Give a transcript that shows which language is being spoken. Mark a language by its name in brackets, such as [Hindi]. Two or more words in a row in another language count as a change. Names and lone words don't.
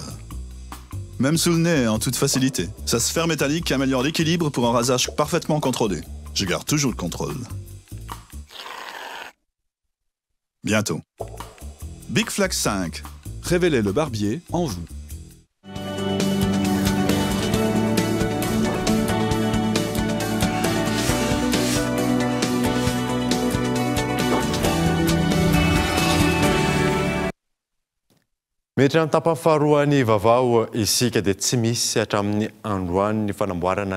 [French] Même sous le nez, en toute facilité. Sa sphère métallique améliore l'équilibre pour un rasage parfaitement contrôlé. Je garde toujours le contrôle. Bientôt. Bic Flex 5. Révélez le barbier en vous. [Malagasy] Mety ny tapafaharoan'ny vavao isika dia tsy misy hatramin'ny androany ny fanamboarana ny